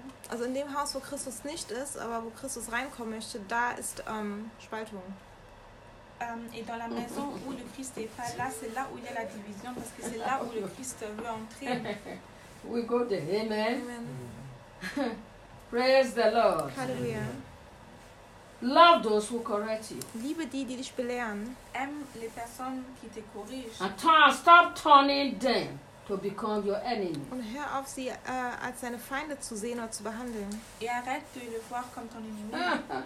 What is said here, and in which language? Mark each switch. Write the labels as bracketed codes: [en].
[de] Also in dem Haus, wo Christus nicht ist, aber wo Christus reinkommen möchte, da ist Spaltung. [fr] Et dans la maison où le Christ est pas là, c'est là où il y a la division, parce que c'est là où le Christ veut entrer. [en] We go there. Amen. Amen. Praise the Lord. Hallelujah. Love those who correct you. [de] Liebe die, die dich belehren. [fr] Aime les personnes qui te corrigent. [en] Stop turning them to become your enemy. [de] Und hör auf, sie als deine Feinde zu sehen oder zu behandeln. [fr] Et arrête de le voir comme ton ennemi.